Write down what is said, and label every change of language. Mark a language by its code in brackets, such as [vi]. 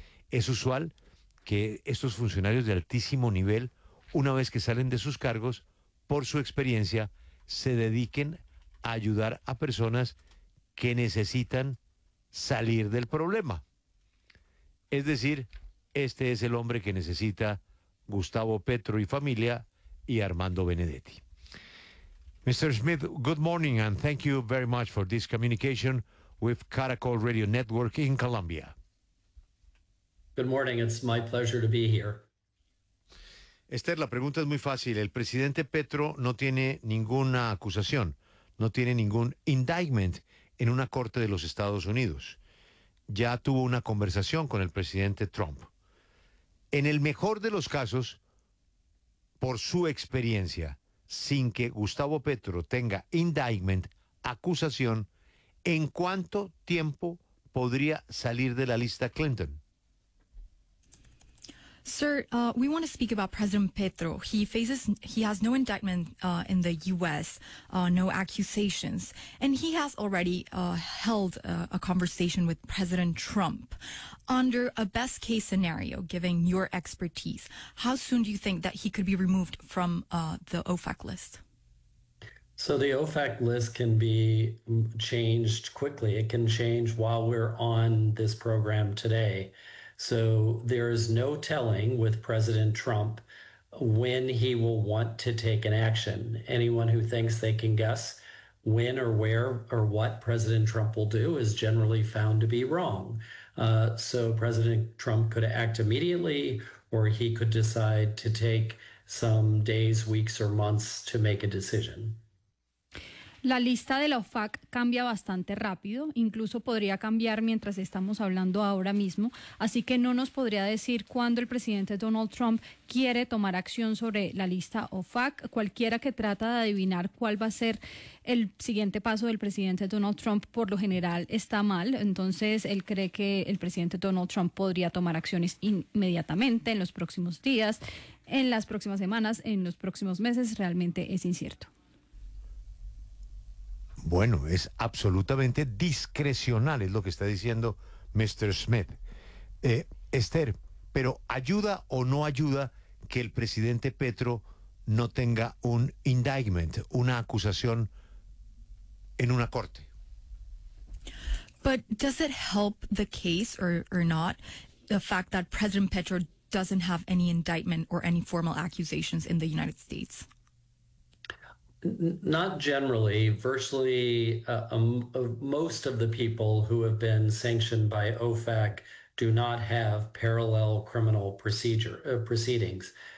[es] Es usual que estos funcionarios de altísimo nivel, una vez que salen de sus cargos, por su experiencia, se dediquen a ayudar a personas que necesitan salir del problema. Es decir, este es el hombre que necesita Gustavo Petro y familia y Armando Benedetti. [en] Mr. Smith, good morning and thank you very much for this communication with Caracol Radio Network in Colombia. Good morning, it's my pleasure to be here. [es] Esther, la pregunta es muy fácil. El presidente Petro no tiene ninguna acusación, no tiene ningún indictment en una corte de los Estados Unidos. Ya tuvo una conversación con el presidente Trump. En el mejor de los casos, por su experiencia, sin que Gustavo Petro tenga indictment, acusación, ¿en cuánto tiempo podría salir de la lista Clinton? [en] Sir, we want to speak about President Petro. He has no indictment in the U.S., no accusations, and he has already held a conversation with President Trump. Under a best-case scenario, given your expertise, how soon do you think that he could be removed from the OFAC list? So the OFAC list can be changed quickly. It can change while we're on this program today. So there is no telling with President Trump when he will want to take an action. Anyone who thinks they can guess when or where or what President Trump will do is generally found to be wrong. So President Trump could act immediately, or he could decide to take some days, weeks, or months to make a decision. [es] La lista de la OFAC cambia bastante rápido, incluso podría cambiar mientras estamos hablando ahora mismo, así que no nos podría decir cuándo el presidente Donald Trump quiere tomar acción sobre la lista OFAC. Cualquiera que trata de adivinar cuál va a ser el siguiente paso del presidente Donald Trump, por lo general está mal, entonces él cree que el presidente Donald Trump podría tomar acciones inmediatamente, en los próximos días, en las próximas semanas, en los próximos meses, realmente es incierto. Bueno, es absolutamente discrecional, es lo que está diciendo Mr. Smith. Esther, ¿pero ayuda o no ayuda que el presidente Petro no tenga un indictment, una acusación en una corte? [en] But does it help the case or not, the fact that President Petro doesn't have any indictment or any formal accusations in the United States? Not generally. Virtually most of the people who have been sanctioned by OFAC do not have parallel criminal proceedings.